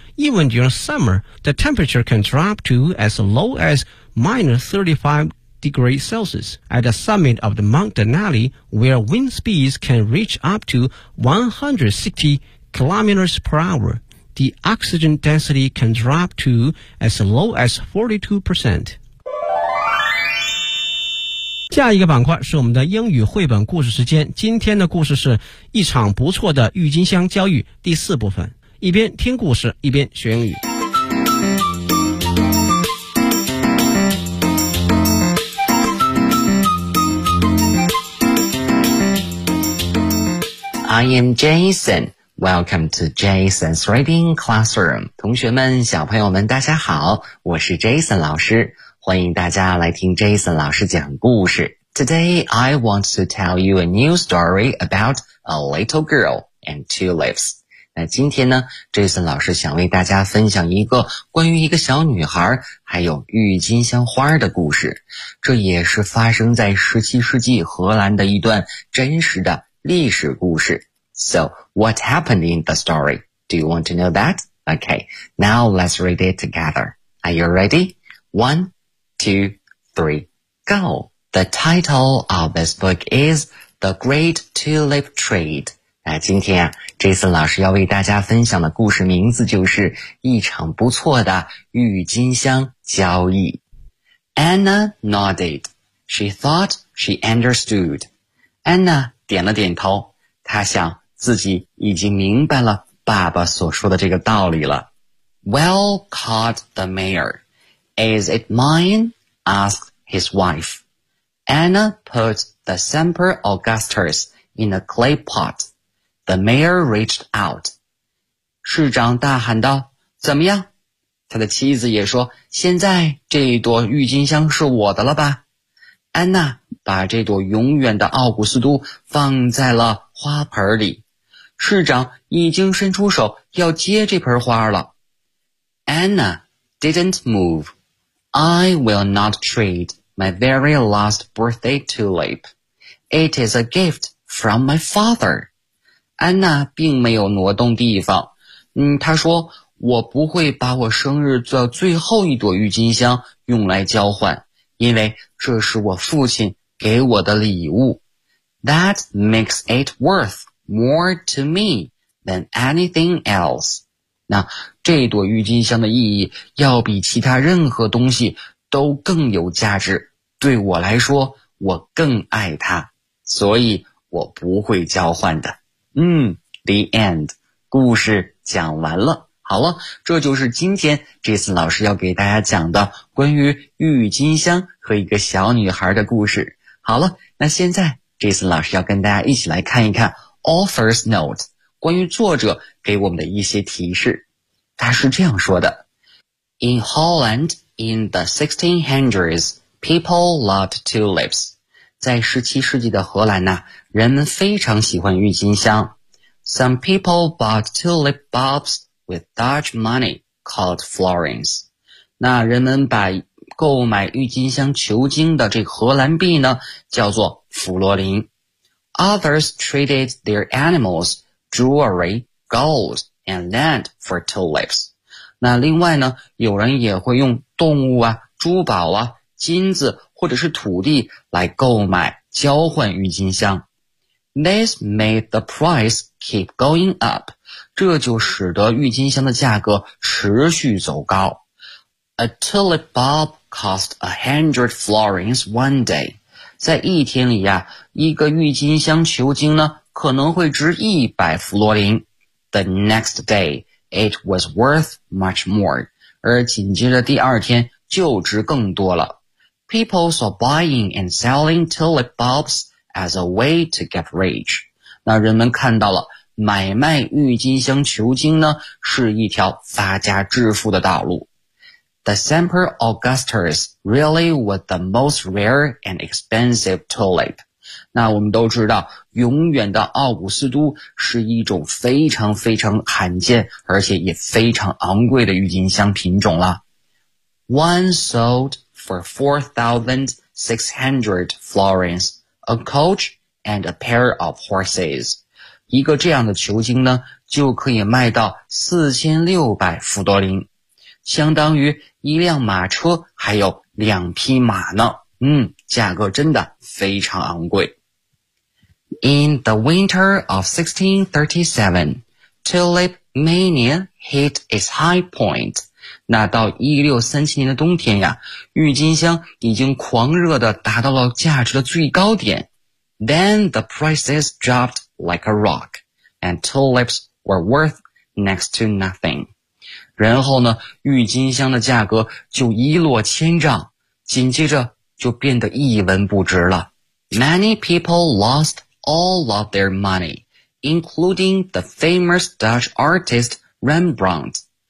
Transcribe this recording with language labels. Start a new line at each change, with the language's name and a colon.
English: Even during summer, the temperature can drop to as low as minus 35 degrees Celsius. At the summit of the Mount Denali, where wind speeds can reach up to 160 kilometers per hour, the oxygen density can drop to as low as 42%.
Chinese: 下一个板块是我们的英语绘本故事时间，今天的故事是一场不错的郁金香交易，第四部分，一边听故事一边学英语。
English: I am Jason, welcome to Jason's Reading Classroom.
Chinese: 同学们，小朋友们，大家好，我是 Jason 老师。欢迎大家来听 Jason 老师讲故事。
English: Today, I want to tell you a new story about a little girl and tulips.
Chinese: 那今天呢 ,Jason 老师想为大家分享一个关于一个小女孩还有郁金香花的故事。这也是发生在17世纪荷兰的一段真实的历史故事。
English: So, what happened in the story? Do you want to know that? Okay, now let's read it together. Are you ready? One,2, 3, go! The title of this book is The Great Tulip Trade.
Chinese: 今天啊 ,Jason 老师要为大家分享的故事名字就是一场不错的郁金香交易。
English: Anna nodded. She thought she understood.
Chinese: Anna 点了点头，她想自己已经明白了爸爸所说的这个道理了。
English: Well, caught the mayor. Is it mine? asked his wife. Anna put the Semper Augustus in a clay pot. The mayor reached out.
Chinese: 市长大喊道，怎么样？他的妻子也说，现在这一朵郁金香是我的了吧。安娜把这朵永远的奥古斯都放在了花盆里，市长已经伸出手要接这盆花了。
English: Anna didn't move. I will not treat my very last birthday tulip. It is a gift from my father.
Chinese: 安娜并没有挪动地方。她说，我不会把我生日做最后一朵郁金香用来交换，因为这是我父亲给我的礼物。
English: That makes it worth more to me than anything else.
Chinese: 那这朵郁金香的意义要比其他任何东西都更有价值，对我来说我更爱它，所以我不会交换的。
English: The end.
Chinese: 故事讲完了。好了，这就是今天这次老师要给大家讲的关于郁金香和一个小女孩的故事。好了，那现在这次老师要跟大家一起来看一看
English: author's note，
Chinese: 关于作者给我们的一些提示。他是这样说的，
English: In Holland in the 1600s, people loved tulips.
Chinese: 在17世纪的荷兰呢，人们非常喜欢郁金香。
English: Some people bought tulip bulbs with Dutch money called florins.
Chinese: 那人们把购买郁金香球茎的这荷兰币呢叫做弗洛林。
English: Others traded their animals, jewelry, gold, and land for tulips.
Chinese: 那另外呢，有人也会用动物啊、珠宝啊、金子或者是土地来购买交换郁金香。
English: This made the price keep going up.
Chinese: 这就使得郁金香的价格持续走高。
English: A tulip bulbcost 100 florins one day.
Chinese: 在一天里呀，一个郁金香球茎呢可能会值100弗洛林。
English: The next day, it was worth much more.
Chinese: 而紧接着第二天就值更多了。
English: People saw buying and selling tulip bulbs as a way to get rich.
Chinese: 那人们看到了买卖郁金香球茎呢是一条发家致富的道路。
English: The Semper Augustus really was the most rare and expensive tulip.
Chinese: 那我们都知道，永远的奥古斯都是一种非常非常罕见，而且也非常昂贵的郁金香品种了。
English: One sold for 4,600 florins, a coach and a pair of horses.
Chinese: 一个这样的球茎呢，就可以卖到4600弗多林。相当于一辆马车还有两匹马呢。价格真的非常昂贵。
English: In the winter of 1637, tulip mania hit its high point.
Chinese: 那到1637年的冬天呀，郁金香已经狂热地达到了价值的最高点。
English: Then the prices dropped like a rock, and tulips were worth next to nothing.
Chinese: 然后呢，郁金香的价格就一落千丈，紧接着就变得一文不值了。
English: Many people lost all of their money, including the famous Dutch artist Rembrandt.